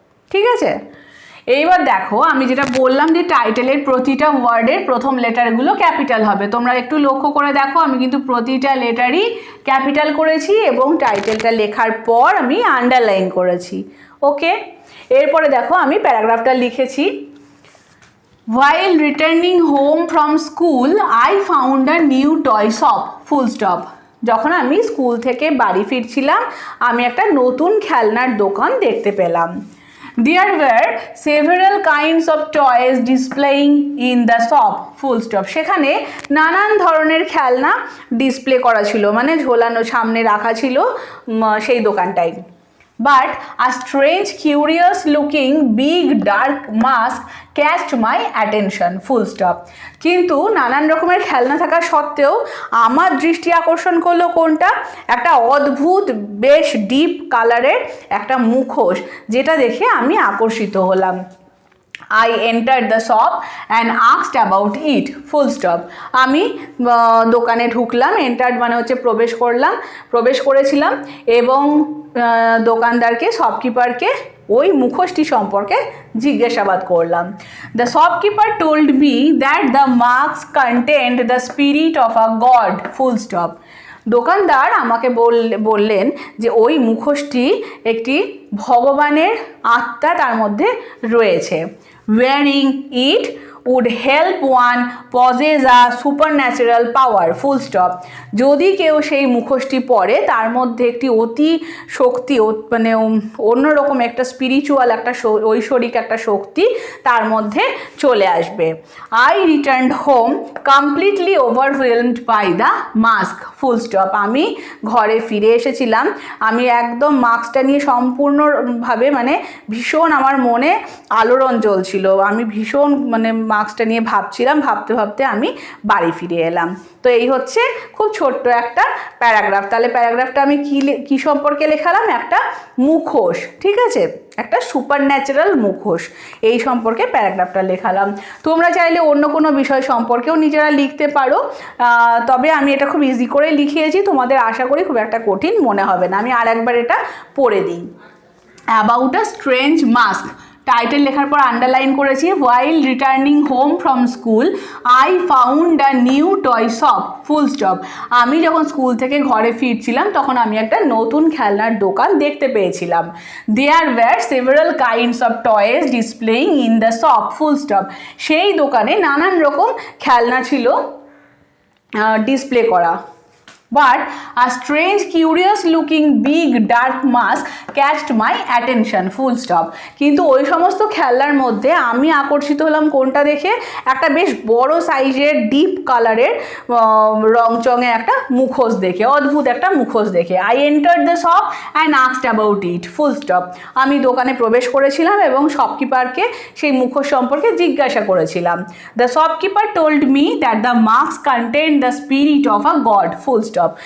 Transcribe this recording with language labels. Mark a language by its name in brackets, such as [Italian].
[Bangla] ঠিক আছে, এইবার দেখো আমি যেটা বললাম যে টাইটেলের প্রতিটা ওয়ার্ডের প্রথম লেটারগুলো ক্যাপিটাল হবে। তোমরা একটু লক্ষ্য করে দেখো, আমি কিন্তু প্রতিটা লেটারই ক্যাপিটাল করেছি এবং টাইটেলটা লেখার পর আমি আন্ডারলাইন করেছি। ওকে, এরপরে দেখো আমি প্যারাগ্রাফটা লিখেছি। [English] While returning home from school, I found a new toy shop. Full stop. [Bangla] যখন আমি স্কুল থেকে বাড়ি ফিরছিলাম আমি একটা নতুন খেলনার দোকান দেখতে পেলাম। [English] There were several kinds of toys displaying in the shop. Full stop. [Bangla] সেখানে নানান ধরনের খেলনা ডিসপ্লে করা ছিল, মানে ঝোলানো সামনে রাখা ছিল সেই দোকানটায়। [English] But a strange, curious looking big dark mask catched my attention. Full stop. [Bangla] কিন্তু নানান রকমের খেলনা থাকা সত্ত্বেও আমার দৃষ্টি আকর্ষণ করলো কোনটা, একটা অদ্ভুত বেশ ডিপ কালারের একটা মুখোশ, যেটা দেখে আমি আকর্ষিত হলাম। [English] I entered the shop and asked about it, full stop. [Bangla] আমি দোকানে ঢুকলাম, entered মানে হচ্ছে প্রবেশ করেছিলাম এবং দোকানদারকে শপকিপারকে ওই মুখোশটি সম্পর্কে জিজ্ঞাসাবাদ করলাম। [English] The shopkeeper told me that the marks contained the spirit of a god, full stop. [Bangla] দোকানদার আমাকে বললেন যে ওই মুখোশটি একটি ভগবানের আত্মা তার মধ্যে রয়েছে। [English] Wearing it would help one possess a supernatural power, full stop. [Bangla] যদি কেউ সেই মুখোশটি পরে তার মধ্যে একটি অতি শক্তি মানে অন্যরকম একটা স্পিরিচুয়াল একটা ঐশ্বরিক একটা শক্তি তার মধ্যে চলে আসবে। [English] I returned home completely overwhelmed by the mask, full stop. [Bangla] আমি ঘরে ফিরে এসেছিলাম, আমি একদম মাস্কটা নিয়ে সম্পূর্ণভাবে মানে ভীষণ আমার মনে আলোড়ন জ্বলছিল, আমি ভীষণ মানে মাস্কটা নিয়ে ভাবতে ভাবতে আমি বাড়ি ফিরে এলাম। তো এই হচ্ছে খুব ছোট্ট একটা প্যারাগ্রাফ। তাহলে প্যারাগ্রাফটা আমি কি সম্পর্কে লেখালাম? একটা মুখোশ, ঠিক আছে, একটা সুপারন্যাচারাল মুখোশ, এই সম্পর্কে প্যারাগ্রাফটা লেখালাম। তোমরা চাইলে অন্য কোনো বিষয় সম্পর্কেও নিজেরা লিখতে পারো, তবে আমি এটা খুব ইজি করে লিখিয়েছি, তোমাদের আশা করি খুব একটা কঠিন মনে হবে না। আমি আর একবার এটা পড়ে দিই। [English] about a strange mask, [Bangla] title লেখার পর আন্ডারলাইন করেছি। [English] While returning home from school I found a new toy shop, full stop. [Bangla] আমি যখন স্কুল থেকে ঘরে ফিরছিলাম তখন আমি একটা নতুন খেলনার দোকান দেখতে পেয়েছিলাম। [English] There were several kinds of toys displaying in the shop, full stop. [Bangla] সেই দোকানে নানান রকম খেলনা ছিল ডিসপ্লে করা। [English] But a strange, curious-looking, big, dark mask catched my attention, full stop. [Bangla] কিন্তু ওই সমস্ত খেলনার মধ্যে আমি আকর্ষিত হলাম কোনটা দেখে? একটা বেশ বড় সাইজের ডিপ কালারের রংচঙে একটা মুখোশ দেখে, অদ্ভুত একটা মুখোশ দেখে। [English] I entered the shop and asked about it, full stop. [Bangla] আমি দোকানে প্রবেশ করেছিলাম এবং শপকিপারকে সেই মুখোশ সম্পর্কে জিজ্ঞাসা করেছিলাম। [English] The shopkeeper told me that the mask contained the spirit of a god, full stop.